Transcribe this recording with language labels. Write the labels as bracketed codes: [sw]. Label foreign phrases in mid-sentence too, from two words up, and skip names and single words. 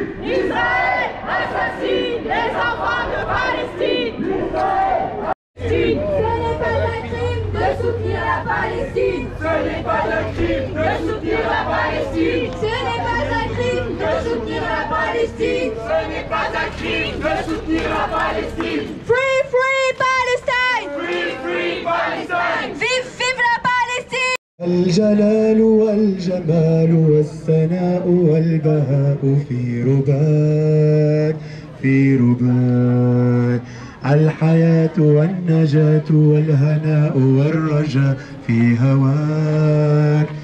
[fr] Israël assassine les enfants de Palestine. Ce n'est pas un crime de soutenir la Palestine. Ce n'est pas un crime De soutenir la Palestine. Ce n'est pas un crime de soutenir la Palestine. Ce n'est pas un crime de soutenir la Palestine. [en] Free, free Palestine. Free, free Palestine. [fr] Vive, vive la Palestine. [ar] الجلال والجمال والثناء والبهاء في ربان الحياة والنجاة والهناء والرجاء في هواك